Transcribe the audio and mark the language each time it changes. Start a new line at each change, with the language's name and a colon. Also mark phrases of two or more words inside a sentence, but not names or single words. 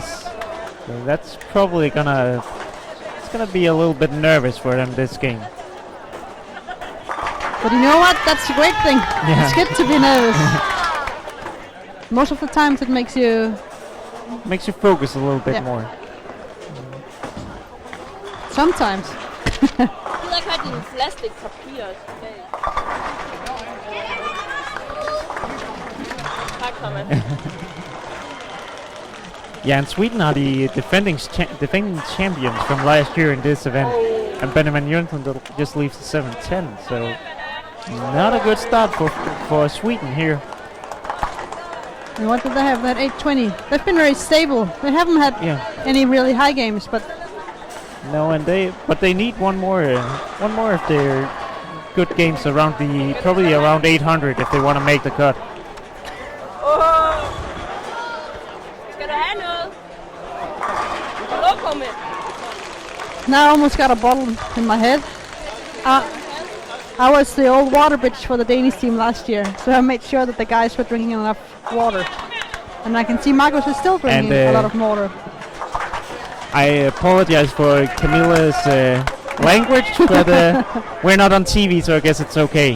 English: So that's probably gonna be a little bit nervous for them this game. But you know what? That's a great thing. Yeah. It's good to be nervous. Most of the times it makes you focus a little bit more. Sometimes.
Danish: Gider ikke have dine plastikpapir tilbage. Tak, Thomas.
English: Yeah, and Sweden are the defending champions from last year in this event. And Benjamin Jönsson just leaves the 7-10, so not a good start for Sweden here. And what did they have? That 820. They've been very stable. They haven't had any really high games, but no, and they need one more of their good games around probably around 800 if they want to make the cut.
Danish: Skal du have noget? Lokummet.
English: now I almost got a bottle in my head. I was the old water bitch for the Danish team last year, so I made sure that the guys were drinking enough water. And I can see Marcus is still drinking a lot of water. I apologize for Camilla's language, but we're not on TV, so I guess it's okay.